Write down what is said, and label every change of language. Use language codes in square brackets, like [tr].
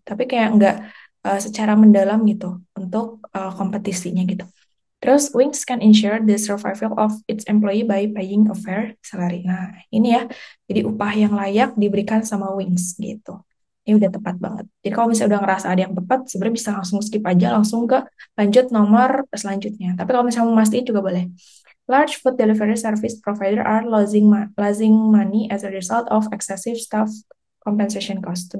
[id] Tapi kayak nggak secara mendalam gitu untuk kompetisinya gitu. [en] Terus Wings can ensure the survival of its employee by paying a fair salary. [id] Nah, ini ya. Jadi upah yang layak diberikan sama Wings gitu. Ini udah tepat banget. Jadi kalau misalnya udah ngerasa ada yang tepat, sebenarnya bisa langsung skip aja, langsung ke lanjut nomor selanjutnya. Tapi kalau misalnya mau mastiin juga boleh. [en] Large food delivery service provider are losing money as a result of excessive staff compensation cost.